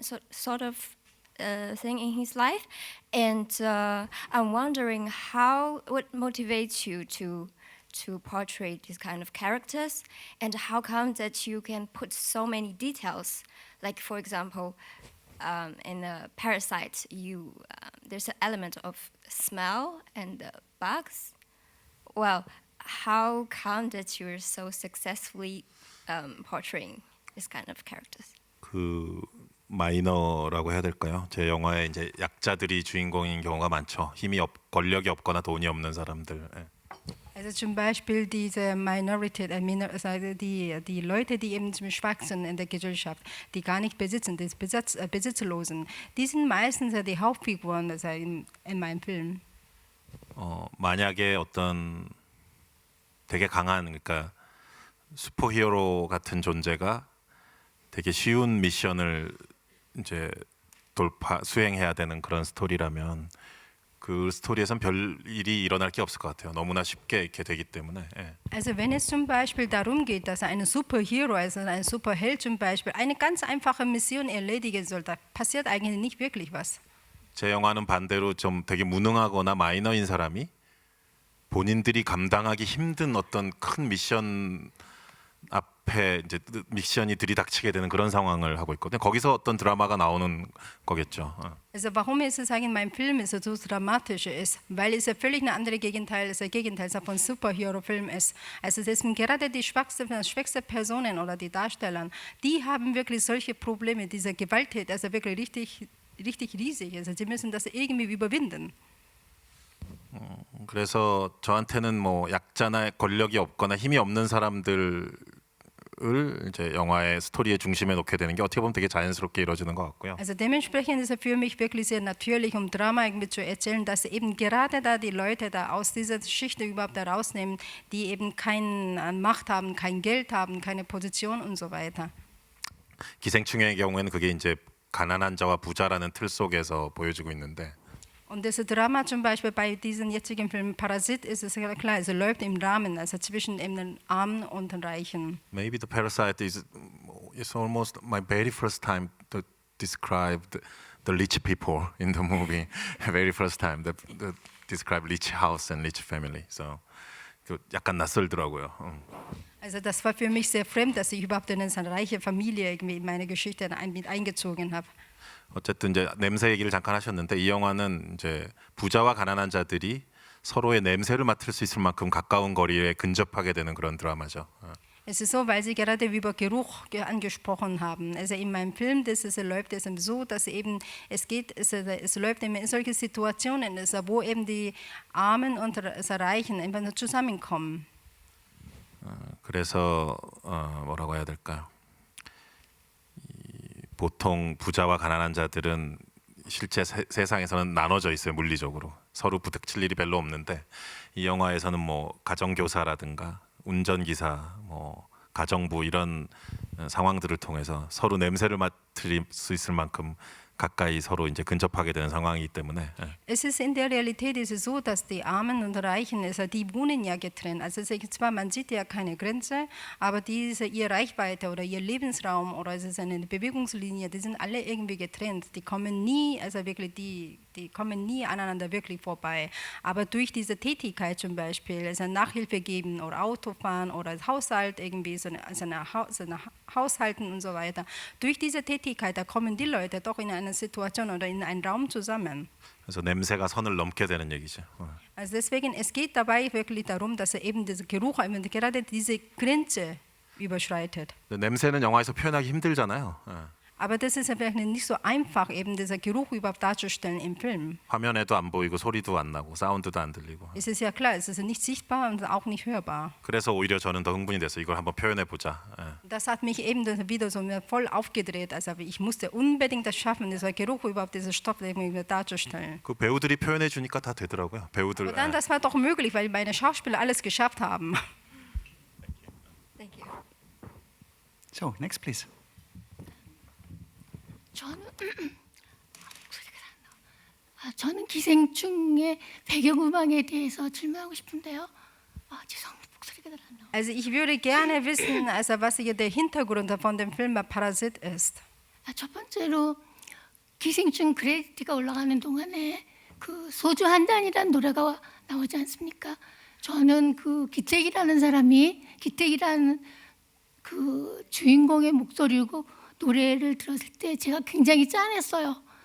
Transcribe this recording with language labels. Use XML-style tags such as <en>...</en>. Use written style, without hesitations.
<en>sort of thing in his life, and I'm wondering what motivates you to portray these kind of characters, and how come that you can put so many details, like for example, in Parasite, there's an element of smell and bugs. Well, how come that you're so successfully portraying this kind of characters?</en> <ko>마이너라고 해야 될까요? 제 영화에 이제 약자들이 주인공인 경우가 많죠. 권력이 없거나 돈이 없는 사람들.</ko> <de>Also zum Beispiel diese Minority, also die Leute, die eben schwach sind in der Gesellschaft, die gar nicht besitzen, die Besitzlosen, die sind meistens die Hauptfiguren also in meinem Film.</de> <ko>만약에 어떤 되게 강한 그러니까 슈퍼히어로 같은 존재가 되게 쉬운 미션을 이제 수행해야 되는 그런 스토리라면 그 스토리에선 별 일이 일어날 게 없을 것 같아요. 너무나 쉽게 이렇게 되기 때문에.</ko> <de>Also wenn es zum Beispiel darum geht, dass ein Superhero, also ein Superheld zum Beispiel, eine ganz einfache Mission erledigen soll, da passiert eigentlich nicht wirklich was.</de> <ko>제 영화는 반대로 좀 되게 무능하거나 마이너인 사람이 본인들이 감당하기 힘든 어떤 큰 미션 앞에 이제 미션이 들이닥치게 되는 그런 상황을 하고 있거든요. 거기서 어떤 드라마가 나오는 거겠죠.</ko> <de>Also warum ist es in meinem Film so dramatisch ist? Weil es ja völlig eine andere Gegenteil von Superhero-Film ist. Also deswegen gerade die schwächste Personen oder die Darsteller, die haben wirklich solche Probleme, diese Gewalttäter, also wirklich richtig riesig. Also sie müssen das irgendwie überwinden.</de> <ko>그래서 저한테는 뭐 약자나 권력이 없거나 힘이 없는 사람들을 이제 영화의 스토리의 중심에 놓게 되는 게 어떻게 보면 되게 자연스럽게 이루어지는 것 같고요.</ko> <de>Also dementsprechend ist es für mich wirklich sehr natürlich, um Drama irgendwie zu erzählen, dass eben gerade da die Leute da aus dieser Geschichte überhaupt da rausnehmen, die eben keine Macht haben, kein Geld haben, keine Position und so weiter.</de> <ko>기생충의 경우에는 그게 이제 가난한 자와 부자라는 틀 속에서 보여지고 있는데</ko> <de>Und das Drama zum Beispiel bei diesem jetzigen Film Parasit ist es ja klar, es läuft im Rahmen, also zwischen eben den Armen und den Reichen.</de> <en>Maybe the Parasite is almost my very first time to describe the rich people in the movie. Very first time that describe rich house and rich family.</en> <ko>So 약간 낯설더라고요.</ko> <de>Also das war für mich sehr fremd, dass ich überhaupt in eine reiche Familie irgendwie in meine Geschichte mit eingezogen habe.</de> <ko>어쨌든 이제 냄새 얘기를 잠깐 하셨는데 이 영화는 이제 부자와 가난한 자들이 서로의 냄새를 맡을 수 있을 만큼 가까운 거리에 근접하게 되는 그런 드라마죠.</ko> <de>Es ist so, weil Sie gerade über Geruch angesprochen haben. Also in meinem Film läuft es so, dass eben es läuft in solche Situationen, wo eben die Armen und Reichen eben zusammenkommen.</de> <ko>그래서 뭐라고 해야 될까요? 보통 부자와 가난한 자들은 실제 세상에서는 나눠져 있어요. 물리적으로 서로 부닥칠 일이 별로 없는데 이 영화에서는 뭐 가정교사라든가 운전기사, 뭐 가정부 이런 상황들을 통해서 서로 냄새를 맡을 수 있을 만큼 가까이 서로 이제 근접하게 되는 상황이기 때문에.</ko> <de>Es ist in der Realität ist es so, dass die Armen und Reichen, also die wohnen ja getrennt. Also zwar man sieht ja keine Grenze, aber ihr Reichweite oder ihr Lebensraum oder es ist eine Bewegungslinie, die sind alle irgendwie getrennt. Die kommen nie, also wirklich die kommen nie aneinander wirklich vorbei. Aber durch diese Tätigkeit zum Beispiel, also Nachhilfe geben oder Autofahren oder Haushalt irgendwie, so eine Haushalten und so weiter, durch diese Tätigkeit, da kommen die Leute doch in eine Situation oder in einen Raum zusammen.</de> <ko>그래서 냄새가 선을 넘게 되는 얘기죠.</ko> <de>Also deswegen, es geht dabei wirklich darum, dass eben dieser Geruch eben gerade diese Grenze überschreitet.</de> <ko>냄새는 영화에서 표현하기 힘들잖아요.</ko> <de>Aber das ist einfach nicht so einfach, eben dieser Geruch überhaupt darzustellen im Film.</de> <ko>화면에도 안 보이고 소리도 안 나고 사운드도 안 들리고.</ko> <de>Es ist ja klar, es ist nicht sichtbar und auch nicht hörbar.</de> <ko>그래서 오히려 저는 더 흥분이 돼서 이걸 한번 표현해 보자.</ko> <de>Das hat mich eben wieder so voll aufgedreht. Also ich musste unbedingt das schaffen, dieser Geruch überhaupt, diesen Stoff irgendwie darzustellen.</de> <ko>그 배우들이 표현해 주니까 다 되더라고요. 배우들.</ko> <de>Aber dann, das war doch möglich, weil meine Schauspieler alles geschafft haben.</de> <en>Thank you. So, next please.</en> <ko>저는 기생충의 배경음악에 대해서 질문하고 싶은데요. 죄송합니다. 목소리가 잘 안 나와요.</ko> <de>Also ich würde gerne wissen, also was hier der Hintergrund von dem Film Parasit ist.</de> <ko>첫 번째로 기생충 크레디트가 올라가는 동안에 그 소주 한 잔이라는 노래가 나오지 않습니까? 저는 그 기택이라는 사람이 기택이라는 그 주인공의 목소리고 노래를 들었을 때 제가 굉장히 짠했어요.</ko>